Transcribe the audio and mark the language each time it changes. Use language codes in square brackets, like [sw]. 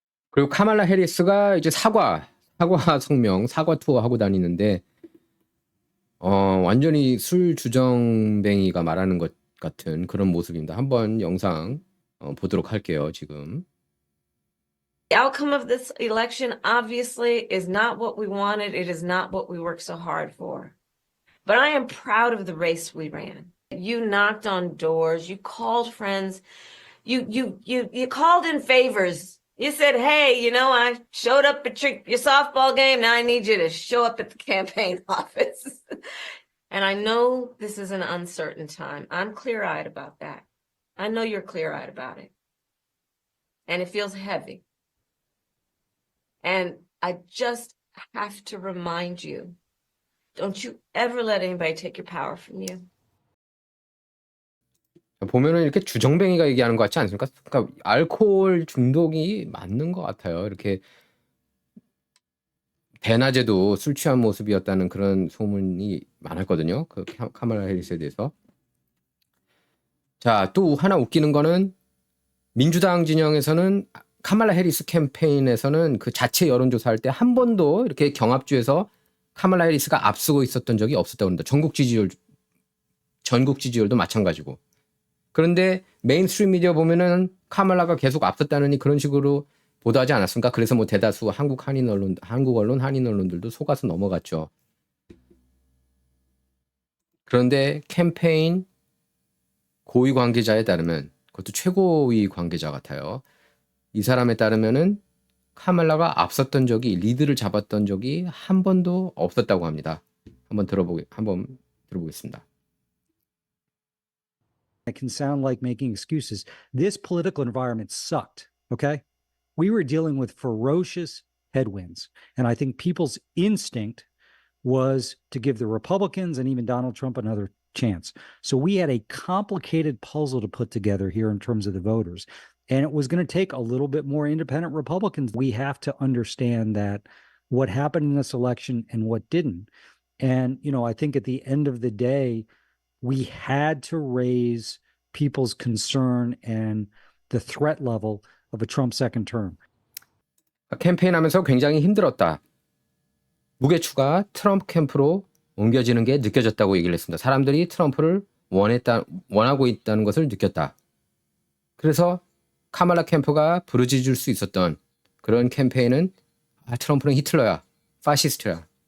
[ko] 그리고 카말라 해리스가 이제 사과 성명, 사과 투어 하고 다니는데 완전히 술 주정뱅이가 말하는 것 같은 그런 모습입니다. 한번 영상 보도록 할게요, 지금. [en] The outcome of this election obviously is not what we wanted. It is not what we worked so hard for. But I am proud of the race we ran. You knocked on doors, you called friends, you called in favors. You said, "Hey, I showed up at your softball game. Now I need you to show up at the campaign office." And I know this is an uncertain time. I'm clear-eyed about that. I know you're clear-eyed about it. And it feels heavy. And I just have to remind you, don't you ever let anybody take your power from you. [ko] 보면은 이렇게 주정뱅이가 얘기하는 것 같지 않습니까? 그러니까 알코올 중독이 맞는 것 같아요. 이렇게 대낮에도 술 취한 모습이었다는 그런 소문이 많았거든요. 그 카말라 해리스에 대해서. 자, 또 하나 웃기는 거는 민주당 진영에서는 카말라 해리스 캠페인에서는 그 자체 여론조사할 때 한 번도 이렇게 경합주에서 카말라 해리스가 앞서고 있었던 적이 없었다고 합니다. 전국 지지율도 마찬가지고. 그런데 메인스트림 미디어 보면은 카말라가 계속 앞섰다느니 그런 식으로 보도하지 않았습니까? 그래서 뭐 대다수 한국 언론, 한인 언론들도 속아서 넘어갔죠. 그런데 캠페인 고위 관계자에 따르면, 그것도 최고위 관계자 같아요. 이 사람에 따르면은 카말라가 앞섰던 적이, 리드를 잡았던 적이 한 번도 없었다고 합니다. 한번 들어보겠습니다. [en] It can sound like making excuses. This political environment sucked, okay? We were dealing with ferocious headwinds. And I think people's instinct was to give the Republicans and even Donald Trump another chance. So we had a complicated puzzle to put together here in terms of the voters. And it was going to take a little bit more independent Republicans. We have to understand that what happened in this election and what didn't. And, I think at the end of the day, we had to raise people's concern and the threat level of a Trump second term. [ko] 캠페인하면서 굉장히 힘들었다. 무게추가 트럼프 캠프로 옮겨지는 게 느껴졌다고 얘기를 했습니다. 사람들이 트럼프를 원하고 있다는 것을 느꼈다. 그래서 카말라 캠프가 부르짖을 수 있었던 그런 캠페인은 트럼프는 히틀러야, 파시스트야.